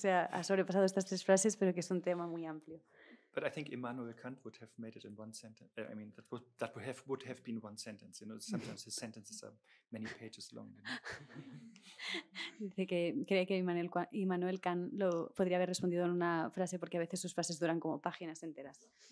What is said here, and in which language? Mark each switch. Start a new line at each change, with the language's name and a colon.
Spanish: Ha sobrepasado estas 3 frases, pero que es un tema muy amplio.
English: But I think Immanuel Kant would have made it in one sentence. I mean, that would have been one sentence. Sometimes his sentences are many pages long.
Spanish: Dice que cree que Immanuel Kant lo podría haber respondido en una frase, porque a veces sus frases duran como páginas enteras.